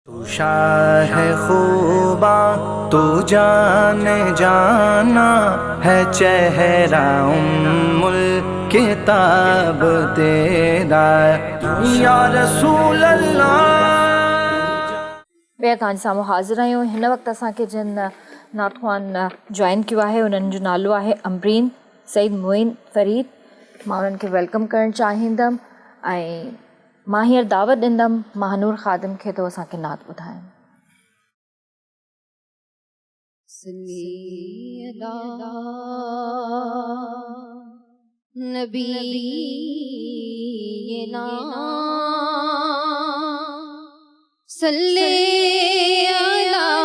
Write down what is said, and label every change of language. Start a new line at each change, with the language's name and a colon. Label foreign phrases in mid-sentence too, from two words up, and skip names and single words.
Urdu: تو شاہ خوباں تو جان جانا ہے چہرہ الکتاب تیرا یا رسول اللہ.
Sindhi: ॿिया तव्हांजे साम्हूं हाज़िर आहियूं. हिन वक़्तु असांखे जिन नातख़्वान जॉइन कयो आहे उन्हनि जो नालो आहे अमरीन सईद मोइन फ़रीद. मां उन्हनि खे वेलकम करणु चाहींदमि ऐं मां हींअर दावत ॾींदमि महानूर ख़ादिम खे तो असांखे नात ॿुधाइनि.
Arabic: صلی علی